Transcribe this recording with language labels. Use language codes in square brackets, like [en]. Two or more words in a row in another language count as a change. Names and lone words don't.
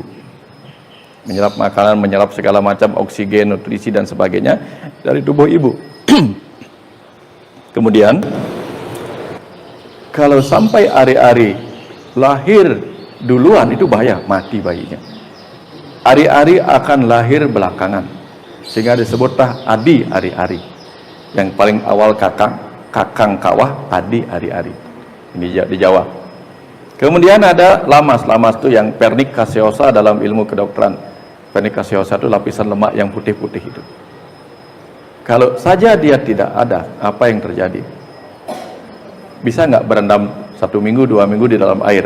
[id] Menyerap makanan, menyerap segala macam oksigen, nutrisi dan sebagainya dari tubuh ibu. Kemudian kalau sampai ari-ari lahir duluan, itu bahaya, mati bayinya. Ari-ari akan lahir belakangan, sehingga disebutlah [jv] adi ari-ari. [id] Yang paling awal [jv] kakang kawah, adi ari-ari. [id] Ini di Jawa. Kemudian ada lamas. Lamas itu yang pernik caseosa dalam ilmu kedokteran. Pernik caseosa itu lapisan lemak yang putih-putih itu. Kalau saja dia tidak ada, apa yang terjadi? Bisa nggak berendam 1 minggu, 2 minggu di dalam air?